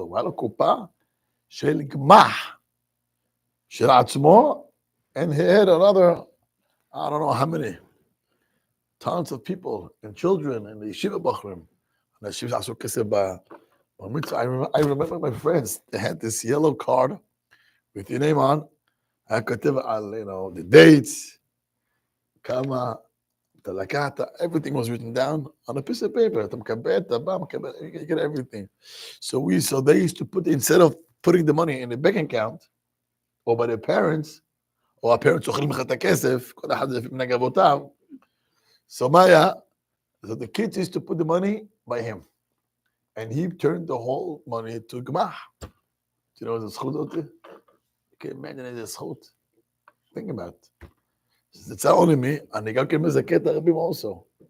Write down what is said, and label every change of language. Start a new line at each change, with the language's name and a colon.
Hebrew: הוא היה לו קופה של גמח של עצמו,
English: and he had another, I don't know how many, tons of people and children and the yeshiva bachrim.
Hebrew: אנשים שעשו כסף במצווה.
English: I remember my friends, they had this yellow card with your name on.
Hebrew: היה כותב על,
English: you know, the dates,
Hebrew: כמה אתה לקחת,
English: everything was written down on a piece of paper.
Hebrew: אתה מקבל, אתה בא, מקבל,
English: you get everything. So they used to put, instead of putting the money in the bank account, or by their parents,
Hebrew: או הפרנטס אוכלים לך את הכסף, כל אחד זה לפי מנהג אבותיו. So מה היה?
English: So the kids used to put the money by him. And he turned the whole money to גמח. Do you know
Hebrew: איזה זכות אותי?
English: You can imagine איזה זכות. Think about it. It's not only me,
Hebrew: אני גם כן מזכה את הרבים also.